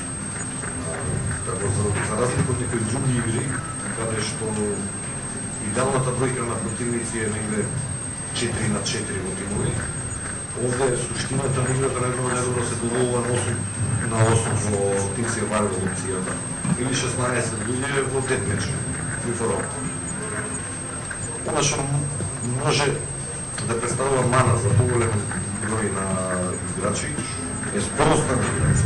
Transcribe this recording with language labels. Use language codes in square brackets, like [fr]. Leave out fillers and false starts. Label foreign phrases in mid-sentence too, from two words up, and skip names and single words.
[mk] Како за разлика од некои други игри, каде што идеалната бројка на противници е негде 4 на 4 во тимови, овде суштината на играта најдобро се доволува на 8 во Team Survival опцијата, или 16 луѓе во Deathmatch, [en] free for all. [mk] Она што може да представува мана за поголем број на играчи е спороста на играчи.